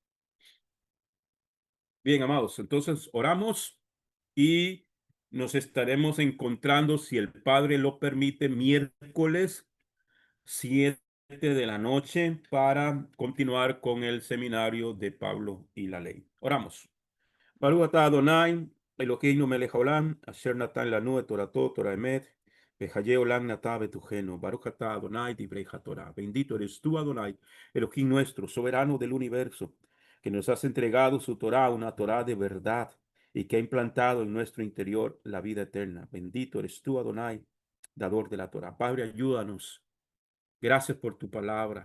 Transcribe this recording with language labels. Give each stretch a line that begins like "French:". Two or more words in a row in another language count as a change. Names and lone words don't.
Spanish: Bien, amados, entonces oramos y nos estaremos encontrando, si el Padre lo permite, miércoles 7 de la noche para continuar con el seminario de Pablo y la ley. Oramos.
Hebrew: ברוך אתה אדוני אלוהינו מלך העולם אשר נתן לנו תורתו תורה אמת וחיי עולם נטע בתוכנו. ברוך אתה אדוני דברי התורה.
Spanish: Bendito eres tú, Adonai, Elohim nuestro, soberano del universo, que nos has entregado su Torah, una Torah de verdad, y que ha implantado en nuestro interior la vida eterna. Bendito eres tú, Adonai, dador de la Torah. Padre, ayúdanos. Gracias por tu palabra.